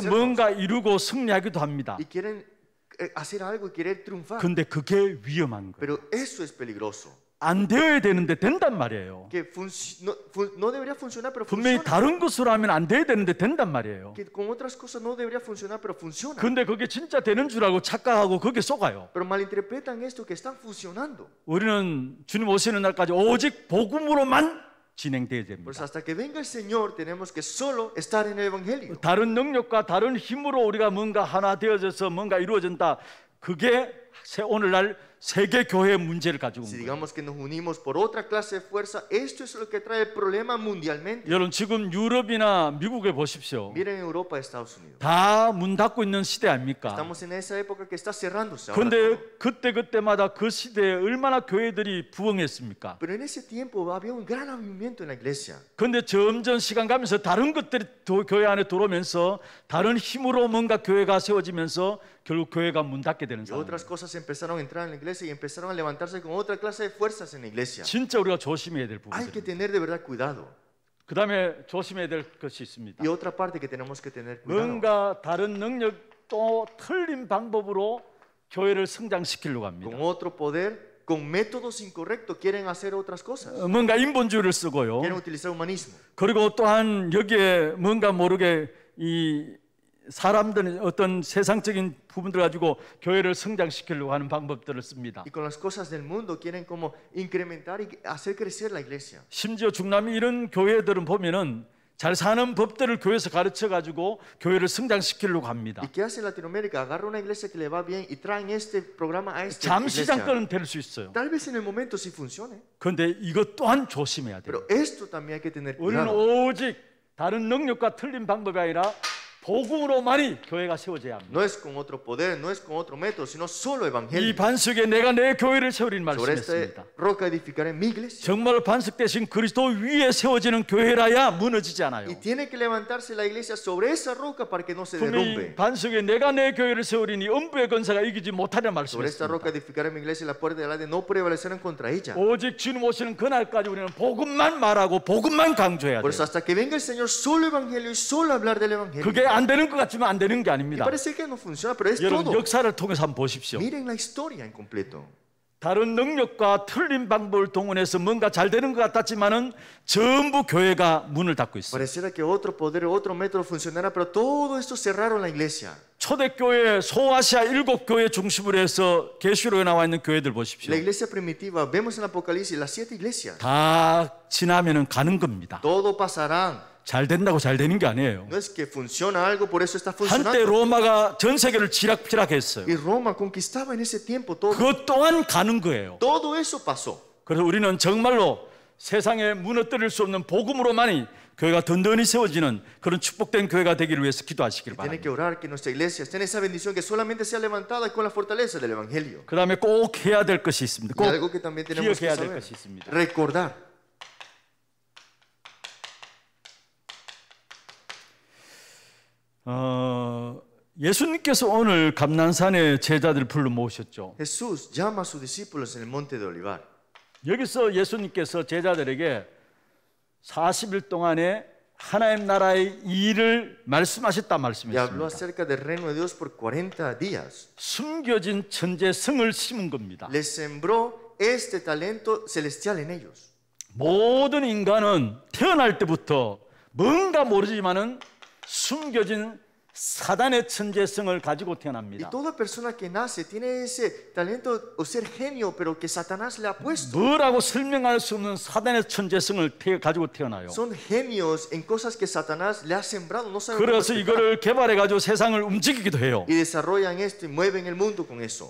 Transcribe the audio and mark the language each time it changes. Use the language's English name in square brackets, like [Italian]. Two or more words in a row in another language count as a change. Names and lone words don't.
[Spanish] fortalecernos. [Korean] 뭔가 이루고 승리하기도 합니다. [Spanish] Y quieren hacer algo y querer triunfar. [Korean] 근데 그게 위험한 거예요. [Spanish] Pero eso es peligroso. [Korean] 안 되어야 되는데 된단 말이에요. [Spanish] Que no debería funcionar, pero [Korean] 분명히 [Spanish] funciona. [Korean] 다른 것으로 하면 안 돼야 되는데 된단 말이에요. [Spanish] Que con otras cosas no debería funcionar, pero funciona. [Korean] 근데 그게 진짜 되는 줄 알고 착각하고 그게 속아요. [Spanish] Pero malinterpretan esto que están funcionando. [Korean] 우리는 주님 오시는 날까지 오직 복음으로만 진행돼야 [Spanish] Pues [Korean] 됩니다. [Spanish] hasta que venga el Señor tenemos que solo estar en el evangelio. [Korean] 다른 능력과 다른 힘으로 우리가 뭔가 하나 되어져서 뭔가 이루어진다. 그게 오늘날 세계 교회의 문제를 가지고 온 [Spanish] Si [Korean] 거예요. [Spanish] digamos que nos unimos por otra clase de fuerza, esto es lo que trae el problema mundialmente. [Korean] 여러분 지금 유럽이나 미국에 보십시오. [Spanish] Miren Europa y Estados Unidos. [Korean] 다 문 닫고 있는 시대 아닙니까? [Spanish] Estamos en esa época que está cerrándose ahora [Korean] 그런데 [Spanish] todo. [Korean] 그때마다 그 시대에 얼마나 교회들이 부흥했습니까? [Spanish] Pero en ese tiempo había un gran avivamiento en la iglesia. [Korean] 그런데 점점 시간 가면서 다른 것들이 교회 안에 들어오면서 다른 힘으로 뭔가 교회가 세워지면서 결국 교회가 문 닫게 되는 [Spanish] Y [Korean] 상황. [Spanish] otras cosas empezaron a entrar en la iglesia iglesia y empezaron a levantarse con otra clase de fuerzas en la iglesia. [Korean] 진짜 우리가 조심해야 될 [Spanish] Hay que [Korean] 부분입니다. [Spanish] tener de verdad cuidado. [Korean] 그 다음에 조심해야 될 것이 있습니다. [Spanish] Y otra parte que tenemos que tener cuidado. [Korean] 뭔가 다른 능력 또 틀린 방법으로 교회를 성장시키려고 합니다. [Spanish] Con otro poder, con métodos incorrectos, quieren hacer otras cosas. [Korean] 뭔가 인본주의를 쓰고요. [Spanish] Quieren utilizar humanismo. [Korean] 그리고 또한 여기에 뭔가 모르게 이 사람들은 어떤 세상적인 부분들 가지고 교회를 성장시키려고 하는 방법들을 씁니다. [Spanish] Y con las cosas del mundo quieren como incrementar y hacer crecer la iglesia. [Korean] 심지어 중남미 이런 교회들은 보면은 잘 사는 법들을 교회에서 가르쳐 가지고 교회를 성장시키려고 합니다. [Spanish] ¿Y qué hace Latinoamérica? Agarra una iglesia que le va bien y traen este programa a esta [Korean] 잠시 [Spanish] iglesia. [Korean] 잠깐은 될 수 있어요. [Spanish] Tal vez en el momento sí funcione, [Korean] 그런데 이것 또한 조심해야 돼요. [Spanish] pero esto también hay que tener [Korean] 우리는 [Spanish] cuidado. [Korean] 오직 다른 능력과 틀린 방법이 아니라 복음으로만이 교회가 세워져야 합니다. [Spanish] No es con otro poder, no es con otro método, sino solo [Korean] 이 [Spanish] evangelio. [Korean] 반석에 내가 내 교회를 세우리는 [Spanish] Sobre esta [Korean] 말씀했습니다. [Spanish] roca edificaré mi iglesia. [Korean] 정말 반석 대신 그리스도 위에 세워지는 교회라야 무너지지 않아요. [Spanish] Y tiene que levantarse la iglesia sobre esa roca para que no se [Korean] 분명히 [Spanish] derrumbe. [Korean] 반석에 내가 내 교회를 세우리니 음부의 권세가 이기지 못하려 [Spanish] Sobre esta roca [Korean] 말씀했습니다. [Spanish] edificaré mi iglesia y la puerta del Hades no prevalecerán contra ella. [Korean] 오직 주님 오시는 그날까지 우리는 복음만 말하고 복음만 강조해야 [Spanish] Por [Korean] 돼요. [Spanish] eso hasta que venga el Señor, solo evangelio y solo hablar del evangelio. [Korean] 그게 안 되는 것 같지만 안 되는 게 [Spanish] Y [Korean] 아닙니다. [Spanish] parece que no funciona, pero es [Korean] 여러분 [Spanish] todo. [Korean] 역사를 통해서 한번 보십시오. [Spanish] Miren la historia en completo. [Korean] 다른 능력과 틀린 방법을 동원해서 뭔가 잘 되는 것 같았지만은 전부 교회가 문을 닫고 있어요. [Spanish] Pareciera que otro poder, otro método funcionara, pero todo esto cerraron la iglesia. [Korean] 초대교회 소아시아 7교회 중심으로 해서 계시록에 나와 있는 교회들 보십시오. [Spanish] La iglesia primitiva, vemos en Apocalipsis las 7 iglesias. [Korean] 다 지나면은 가는 겁니다. [Spanish] Todo pasarán. [Korean] 잘 된다고 잘 되는 게 아니에요. [Spanish] No es que funciona algo, por eso está [Korean] 한때 [Spanish] funcionando. [Korean] 로마가 전 세계를 쥐락펴락했어요. [Spanish] Y Roma conquistaba en ese tiempo todo. [Korean] 그것 또한 가는 거예요. [Spanish] Todo eso pasó. [Korean] 그래서 우리는 정말로 세상에 무너뜨릴 수 없는 복음으로만이 교회가 든든히 세워지는 그런 축복된 교회가 되기를 위해서 기도하시길 [Spanish] Tiene que [Korean] 바랍니다. [Spanish] orar que nuestra iglesia esté en esa bendición, que solamente sea levantada con la fortaleza del evangelio. [Korean] 그 다음에 꼭 해야 될 것이 있습니다. [Spanish] Y [Korean] 꼭 [Spanish] algo que también tenemos que [Korean] 기억해야 될 [Spanish] saber. [Korean] 것이 있습니다. [Spanish] Recordar. [Korean] 예수님께서 오늘 감난산에 제자들을 불러 모으셨죠. [Spanish] Jesús llama a sus discípulos en el monte de Olivar. [Korean] 여기서 예수님께서 제자들에게 40일 동안에 하나님 나라의 일을 말씀하셨다 [Spanish] Y habló [Korean] 말씀했습니다. [Spanish] acerca del reino de Dios por 40 días. [Korean] 숨겨진 천재성을 심은 겁니다. [Spanish] Les sembró este talento celestial en ellos. [Korean] 모든 인간은 태어날 때부터 뭔가 모르지만은 숨겨진 사단의 천재성을 가지고 [Spanish] Y [Korean] 태어납니다. [Spanish] toda persona que nace tiene ese talento o ser genio, pero que Satanás le ha puesto. [Korean] 뭐라고 설명할 수 없는 사단의 천재성을 가지고 태어나요. [Spanish] Son genios en cosas que Satanás le ha sembrado. No saben cómo [Korean] 그래서 [Spanish] explicar. [Korean] 이거를 개발해 가지고 세상을 움직이기도 해요. [Spanish] Y desarrollan esto y mueven el mundo con eso.